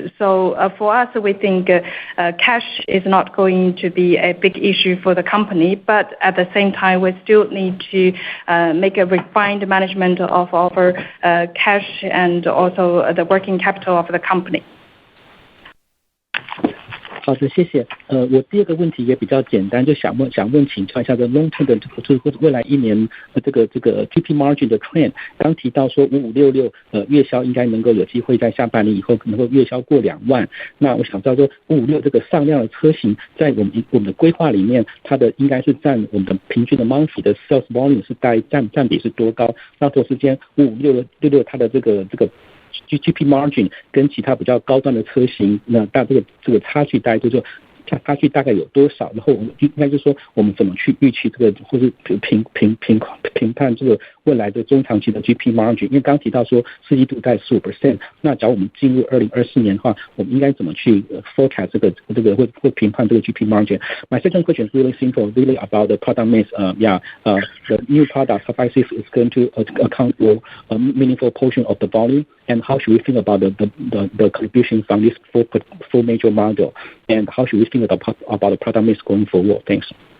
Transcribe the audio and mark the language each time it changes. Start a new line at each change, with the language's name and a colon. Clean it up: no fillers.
English: So for us, we think cash is not going to be a big issue for the company, but at the same time, we still need to make a refined management of our cash and also the working capital of the company.
Chinese: 好的，谢谢。我第二个问题也比较简单，就想问请教一下这 long term 的就是未来一年这个 GP margin 的 trend。刚提到说5566月销应该能够有机会在下半年以后能够月销过2万。那我想知道说556这个上量的车型，在我们的规划里面，它的应该是占我们的平均的 monthly 的 sales volume 是占比是多高？那同时间5566它的这个GP margin 跟其他比较高端的车型，那这个差距大概就是差距大概有多少？然后应该就是说我们怎么去预期这个，或是评判这个未来的中长期的 GP margin？因为刚提到说四季度在15%，那假如我们进入2024年的话，我们应该怎么去 forecast 这个会评判这个 GP margin？
English: My second question is really simple, really about the product mix. The new product suffices is going to account for a meaningful portion of the volume, and how should we think about the contribution from this four major model, and how should we think about the product mix going forward? Thanks.